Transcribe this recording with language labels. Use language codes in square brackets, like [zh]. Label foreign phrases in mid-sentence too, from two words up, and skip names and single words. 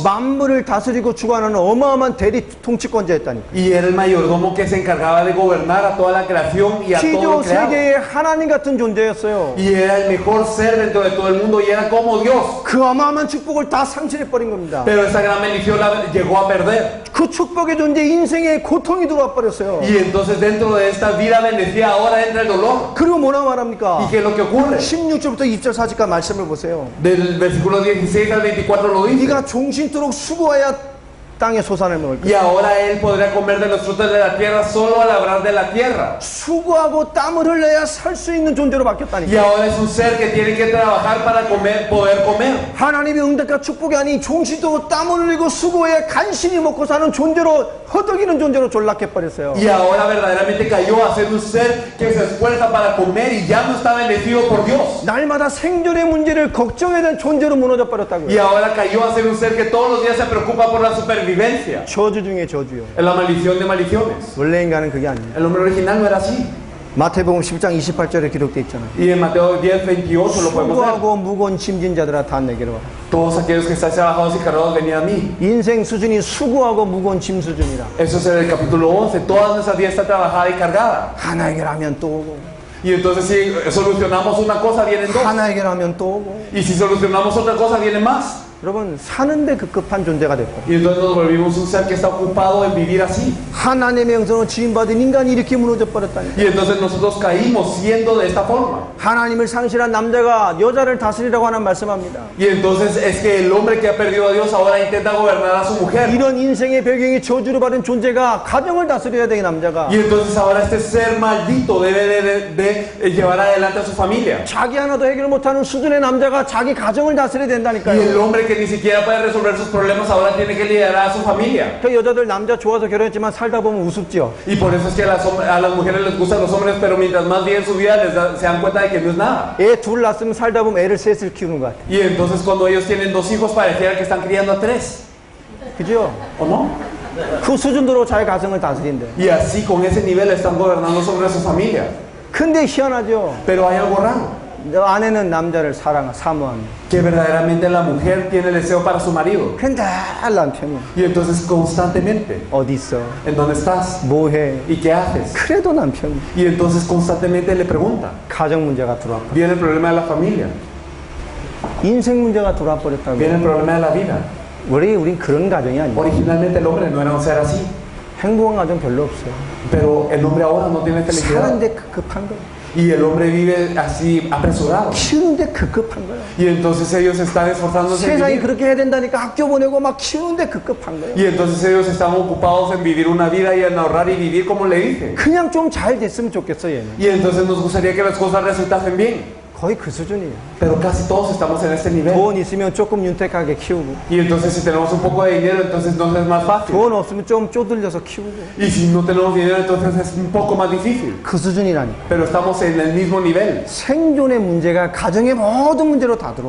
[ko] 만물을 다스리고 주관하는 어마어마한 대리 통치권자였다니까. [es] Y era el mayordomo que se encargaba de gobernar a toda la creación y a todo [ko] 피조 [es] lo creado. [ko] 세계의 하나님 같은 존재였어요. [es] Y era el mejor ser dentro de todo el mundo y era como Dios. [ko] 그 어마어마한 축복을 다 상실해버린 겁니다. [es] Pero esa gran bendición la llegó a perder. [ko] 그 축복의 존재 인생에 고통이 들어와 버렸어요. [es] Y entonces dentro de esta vida bendecida ahora entra el dolor. [ko] 그리고 뭐라 [es] ¿Y [ko] 말합니까? [es] qué es lo que ocurre? [ko] 16절부터 2절 4절까지 말씀을 보세요. [es] Del versículo 16 al 24 lo dice. [ko] 네가 종신토록 수고해야 땅의 소산을 먹을 거야. [es] Y ahora él podrá comer de los frutos de la tierra solo al labrar de la tierra. [ko] 수고하고 땀을 흘려야 살 수 있는 존재로 [es] Y [ko] 바뀌었다니까. [es] ahora es un ser que tiene que trabajar para comer, poder comer. [ko] 하나님의 응답과 축복이 아닌 종신토록 땀을 흘리고 수고해야 간신히 먹고 사는 존재로 허덕이는 존재로 전락해버렸어요. [es] Y ahora verdaderamente cayó a ser un ser que se esfuerza para comer y ya no está bendecido por Dios. [ko] 날마다 생존의 문제를 걱정해야 되는 존재로 무너져 버렸다고요. [es] Y ahora cayó a ser un ser que todos los días se preocupa por la supervivencia. [ko] 저주 중에 저주요. [es] Es la maldición de maldiciones. [ko] 원래 인간은 그게 아니에요. [es] El hombre original no era así. [ko] 마태복음 10장 28절에 기록되어 있잖아요. [es] Y en Mateo 10:28 lo podemos ver. [ko] 수고하고 무거운 짐진 자들아 다 내게로 와. [es] Todos aquellos que estáis trabajados y cargados, venid a mí. [ko] 인생 수준이 수고하고 무거운 짐 수준이라. [es] Eso es en el capítulo 11. Toda nuestra vida está trabajada y cargada. [ko] 하나 해결하면 또 오고, [es] Y entonces si solucionamos una cosa, vienen dos. [ko] 하나 해결하면 또 오고. [es] Y si solucionamos otra cosa, vienen más. [ko] 여러분 사는데 급급한 존재가 됐고, [es] Y entonces nos volvimos un ser que está ocupado en vivir así. [ko] 하나님의 명성을 지인받은 인간이 이렇게 무너져 버렸다니. [es] Y entonces nosotros caímos siendo de esta forma. [ko] 하나님을 상실한 남자가 여자를 다스리라고 하는 말씀합니다. [es] Y entonces es que el hombre que ha perdido a Dios ahora intenta gobernar a su mujer. [ko] 이런 인생의 배경이 저주를 받은 존재가 가정을 다스려야 되는 남자가 [es] Y entonces ahora este ser maldito debe de llevar adelante a su familia. [ko] 자기 하나도 해결 못하는 수준의 남자가 자기 가정을 다스려야 [es] Y el [ko] 된다니까요. [es] hombre que ni siquiera puede resolver sus problemas ahora tiene que liderar a su familia. [ko] 그 여자들 남자 좋아서 결혼했지만 살다 보면 우습죠. [es] Y por eso es que a las mujeres les gustan los hombres, pero mientras más viven su vida se dan cuenta de que no es nada. [ko] 애 둘 낳았으면 살다 보면 애를 셋을 키우는 것 같아. [es] Y entonces cuando ellos tienen dos hijos pareciera que están criando a tres. [ko] 그죠? [es] ¿O no? [ko] 그 수준으로 자기 가정을 다스린대. [es] Y así con ese nivel están gobernando sobre su familia. [ko] 근데 희한하죠. [es] Pero hay algo raro. [ko] 너 아내는 남자를 사모합니다. [es] Que verdaderamente la mujer tiene el deseo para su marido. [ko] 근데 남편이 [es] Y entonces constantemente, [ko] 어디 있어? [es] ¿en dónde estás? [ko] 뭐해? [es] ¿Y qué haces? [ko] 그래도 남편이 [es] Y entonces constantemente le pregunta. [ko] 가정 문제가 들어와. [es] Viene el problema de la familia. [ko] 인생 문제가 들어와 버렸다고. [es] Viene el problema de la vida. [ko] 우린 그런 가정이 아니야. [es] Originalmente el hombre no era un ser así. [ko] 행복한 가정 별로 없어요. [es] Pero el hombre ahora no tiene felicidad. [ko] 사는데 급급한 거예요. [es] Y el hombre vive así apresurado. [ko] 키우는데 급급한 거예요. [es] Y entonces ellos están esforzándose en [ko] 세상이 [es] vivir. [ko] 그렇게 해야 된다니까 학교 보내고 막 키우는데 급급한 거예요. [es] Y entonces ellos están ocupados en vivir una vida y en ahorrar y vivir como le dicen. [ko] 그냥 좀 잘 됐으면 좋겠어 얘는. [es] Y entonces nos gustaría que las cosas resultasen bien. [ko] 거의 그 수준이에요. [es] Pero casi todos estamos en este nivel. [ko] 돈 있으면 조금 윤택하게 키우고, [es] Y entonces si tenemos un poco de dinero, entonces no es más fácil. [ko] 돈 없으면 좀 쪼들려서 키우고, [es] Y si no tenemos dinero, entonces es un poco más difícil. [ko] 그 수준이라니까. [es] Pero estamos en el mismo nivel. [ko] 생존의 문제가 가정의 모든 문제로 다 들어와요.